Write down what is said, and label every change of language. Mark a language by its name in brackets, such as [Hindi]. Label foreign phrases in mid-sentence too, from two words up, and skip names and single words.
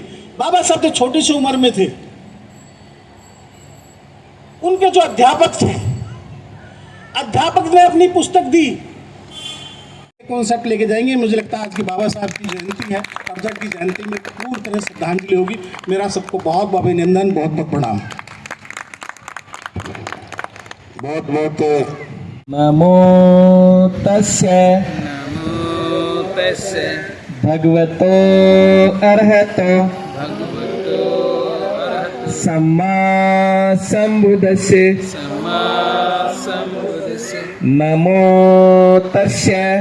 [Hindi] बाबा साहब तो छोटी सी उम्र में थे, उनके जो अध्यापक थे, अध्यापक ने अपनी पुस्तक दी। कॉन्सेप्ट लेके जाएंगे। मुझे लगता है आज की बाबा साहब की जयंती है, अफजल की जयंती में पूरी तरह श्रद्धांजलि होगी। मेरा सबको बहुत बहुत अभिनंदन, बहुत बहुत प्रणाम। बहुत बहुत [Pali] नमो तस्य भगवतो अर्हतो सम्मा संबुद्धस्य नमो तस्य